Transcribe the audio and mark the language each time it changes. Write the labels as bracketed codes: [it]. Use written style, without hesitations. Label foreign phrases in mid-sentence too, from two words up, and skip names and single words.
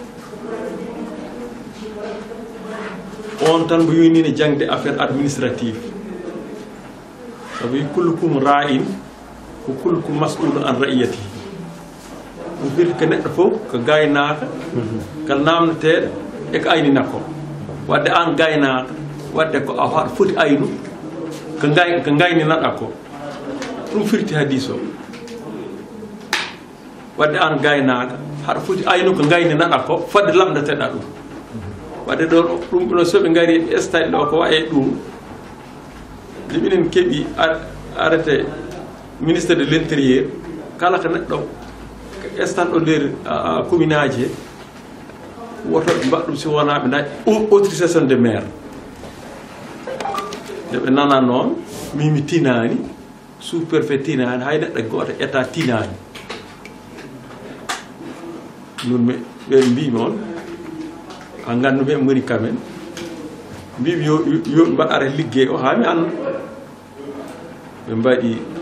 [ff] on tan mbo yonino jangde [fr] affaire administrative [ff] sabu yi [ar] كلكم راع و كلكم مسؤول عن رعيته [ff] ɗum firti ko neɗɗo fof ko gaynaka ko namdeteɗo e ko ayninakko wadde an gaynaka wadde ko a haɗa foti aynu ko gayninaɗa ko ɗum firti hadis o wadde an gaynaka haɗa foti aynu ko gayninaɗa ko fadde lamdeteɗa ɗum wadde ɗum ɗo soɓe gari ɓe estaɗi ɗo ko waye ɗum nde minen keeɓi [fr] arrêté ministre de l' intérieur [ff] kala ko neɗɗo estan ɗo nder commune aji he wotoɓe mbaɗɗum si wona ɓe dañi [fr] autorisation de maire [ff] nde ɓe nana noon mimi tinani [fr] sous préfet [ff] tinani hay neɗɗo goto état tinani nun ɓe mbimi on a gandu ɓe goni kamen mbimi yo mbaɗara liggey o ha mi anda ɓe mbaɗi